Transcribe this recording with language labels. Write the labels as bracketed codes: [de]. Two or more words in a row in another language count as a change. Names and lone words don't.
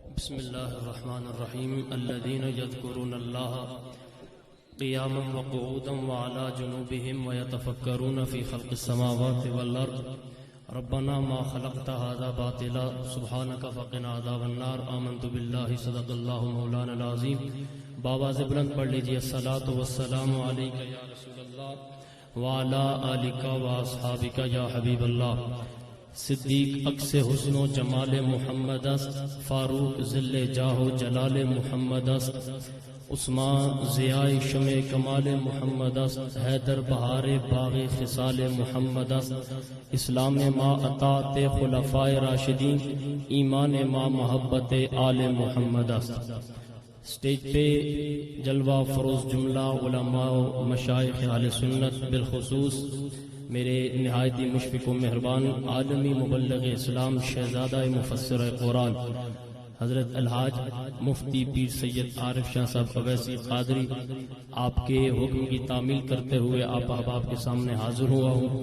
[ar] بسم اللہ الرحمن الرحیم الذین یذکرون اللہ قیاما وقعودا وعلی جنوبہم ویتفکرون فی خلق السماوات والارض ربنا ما خلقت هذا باطلا سبحانک فقنا عذاب النار آمنت باللہ صدق اللہ مولانا العظیم. [ur] بآواز بلند پڑھ لیجیے [ar] الصلاۃ والسلام علیک یا رسول اللہ وعلی آلک واصحابک یا حبیب اللہ. [fa] صدیق عکس حسن و جمال محمد است، فاروق ذل جاہ و جلال محمد است، عثمان ضیاء شمع کمال محمد است، حیدر بہار باغ خصال محمد است، اسلام ما اطاعت خلفائے راشدین، ایمان ما محبت آل محمد است. [ur] اسٹیج پہ جلوہ فروز جملہ علماء و مشائخ اہل سنت، بالخصوص میرے نہایتی مشفق و مہربان عالمی مبلغ اسلام شہزادہ مفسر قرآن حضرت الحاج مفتی پیر سید عارف شاہ صاحب اویسی قادری، آپ کے حکم کی تعمیل کرتے ہوئے آپ احباب کے سامنے حاضر ہوا ہوں.